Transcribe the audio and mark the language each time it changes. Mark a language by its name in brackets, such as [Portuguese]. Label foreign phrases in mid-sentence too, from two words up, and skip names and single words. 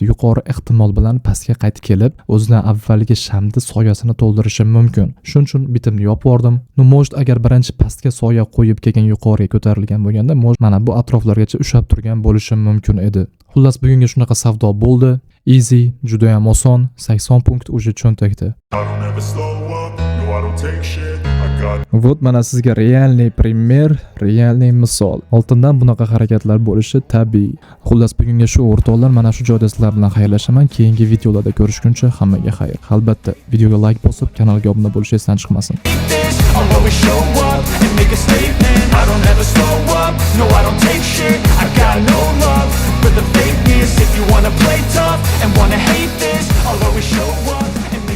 [Uzbek] Yuqori ehtimol bilan pastga qaytib kelib, o'zidan avvalgi shamni soyasini to'ldirishi mumkin. Shuning uchun bitimni yopib yubordim. Может, agar birinchi pastga soya qo'yib kelgan yuqoriga ko'tarilgan bo'lganda, mana bu atroflargacha ushab turgan bo'lishi mumkin edi. Xullas, bugunga shunaqa savdo bo'ldi. Easy, juda ham oson, 80 punkt uje cho'ntakda. [English] I don't ever slow up, no I don't take shit. I got [Uzbek] Вот mana sizga [Russian] реальный пример, [Uzbek] realniy misol. Oltindan bunaqa harakatlar bo'lishi tabiiy. Xullas, bugunga shu o'rtoqlar, mana shu joyda sizlar bilan xayrlashaman. Keyingi videolarda ko'rishguncha hammaga xayr. Albatta, videoga like bosib, kanalga obuna bo'lish esdan chiqmasin. [English] this, I'll always show up and make a statement. I don't ever slow up, no I don't take shit. I got no love for the fakeness. If you wanna play tough and wanna hate this, I'll always show up.